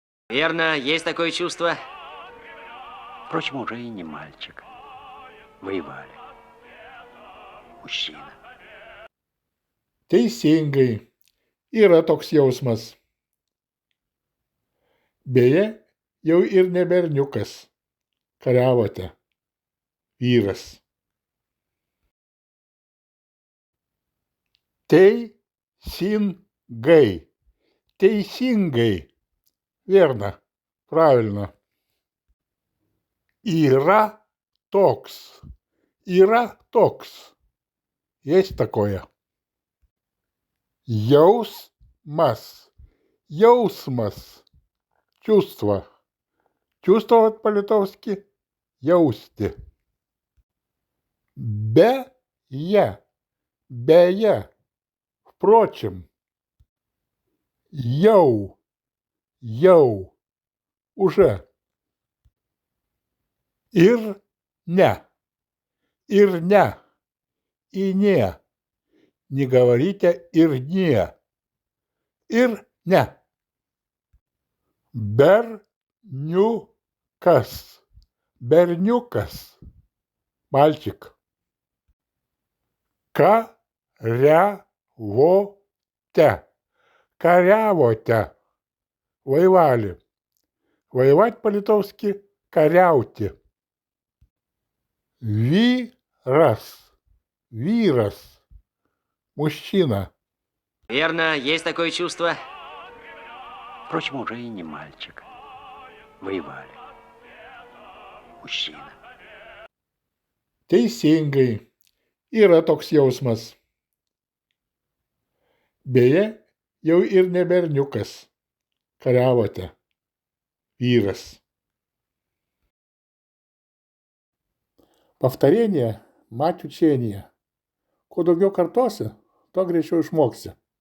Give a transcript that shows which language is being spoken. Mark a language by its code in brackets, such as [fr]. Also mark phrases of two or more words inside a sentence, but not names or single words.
[ru] Верно, есть такое чувство. Впрочем, уже и не мальчик. Воевали. Мужчина. [lt] Teisingai. Yra toks jausmas. Beje, jau ir ne berniukas. Kariavote. Vyras. Teisingai. Teisingai. [ru] Верно. Правильно. [lt] Yra toks. Yra toks. [ru] Есть такое. [lt] Jausmas. Jausmas. [ru] Чувство. Чувствовать по-литовски jausti. [lt] Beje. Beje. [ru] Впрочем. Jau. [lt] Jau. Уже. Ir ne. Ir ne. [ru] И не. Не говорите ir не. [lt] Ir ne. Berniukas. Berniukas. [ru] Мальчик. [lt] Кariavote. Кariavote. [ru] Воевали. Воевать по-литовски кariauti. [lt] Vyras. Vyras. [ru] Мужчина. Верно, есть такое чувство. Впрочем, уже и не мальчик. Воевали. Мужчина. [lt] Teisingai. Yra toks jausmas. Beje, jau ir ne berniukas. Kariavote. Vyras. [ru] Повторение – мать учения. [lt] Kuo daugiau kartosi, tuo greičiau išmoksi.